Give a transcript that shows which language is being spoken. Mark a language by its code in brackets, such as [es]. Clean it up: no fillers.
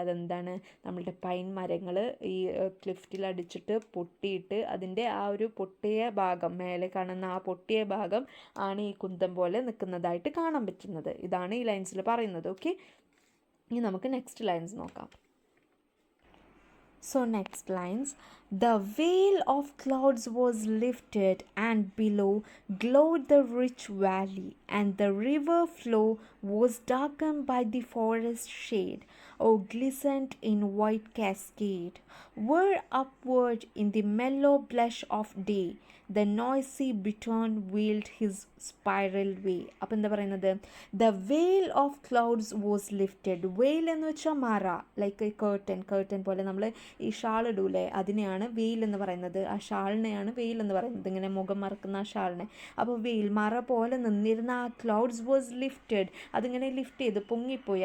[ml] അതെന്താണ്, നമ്മളുടെ പൈൻ മരങ്ങൾ ഈ ക്ലിഫ്റ്റിൽ അടിച്ചിട്ട് പൊട്ടിയിട്ട് അതിൻ്റെ ആ ഒരു പൊട്ടിയ ഭാഗം, മേലെ കാണുന്ന ആ പൊട്ടിയ ഭാഗം ആണ് ഈ കുന്തം പോലെ നിൽക്കുന്നതായിട്ട് കാണാൻ പറ്റുന്നത്. ഇതാണ് ഈ ലൈൻസിൽ പറയുന്നത്. ഓക്കെ, ഇനി നമുക്ക് നെക്സ്റ്റ് ലൈൻസ് നോക്കാം. [en] So next lines, the veil of clouds was lifted and below glowed the rich valley and the river flow was darkened by the forest shade, or glistened in white cascade, where upward in the mellow blush of day the noisy bittern wheeled his spiral way. [ml] അപ്പം എന്താ പറയുന്നത്, [en] The veil of clouds was lifted. [ml] വെയിൽ എന്ന് വെച്ചാൽ മറ, like curtain പോലെ നമ്മൾ ഈ ഷാൾ ഇടൂലേ, അതിനെയാണ് വെയിൽ എന്ന് പറയുന്നത്. ആ ഷാളിനെയാണ് വെയിൽ എന്ന് പറയുന്നത്, ഇങ്ങനെ മുഖം മറക്കുന്ന ആ ഷാളിനെ. അപ്പോൾ വെയിൽ, മറ പോലെ നിന്നിരുന്ന ആ [en] clouds was lifted, [ml] അതിങ്ങനെ ലിഫ്റ്റ് ചെയ്ത് പൊങ്ങിപ്പോയി.